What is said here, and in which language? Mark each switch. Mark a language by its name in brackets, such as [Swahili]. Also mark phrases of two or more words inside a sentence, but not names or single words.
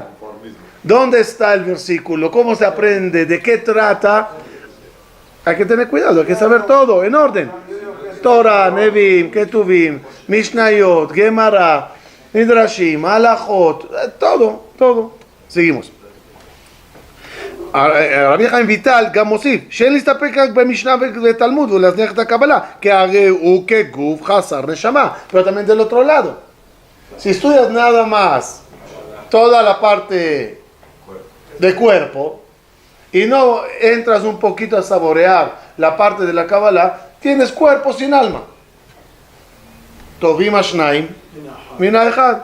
[Spanish] ¿Dónde está el versículo? ¿Cómo se aprende? ¿De qué trata? Hay que tener cuidado, hay que saber todo, en orden. Torah, Nevim, Ketuvim, Mishnayot, Gemara, Midrashim, Halachot, todo. Seguimos. [Hebrew] רבי חיים ויטל גם מוסיף שאין להסתפק רק במשנה ותלמוד ולהזניח את הקבלה כי הרי הוא כגוף חסר נשמה. [Spanish] Pero también del otro lado, si estudias nada más toda la parte de cuerpo y no entras un poquito a saborear la parte de la Kabbalah, tienes cuerpo sin alma. [Hebrew] טובים השניים מן האחד.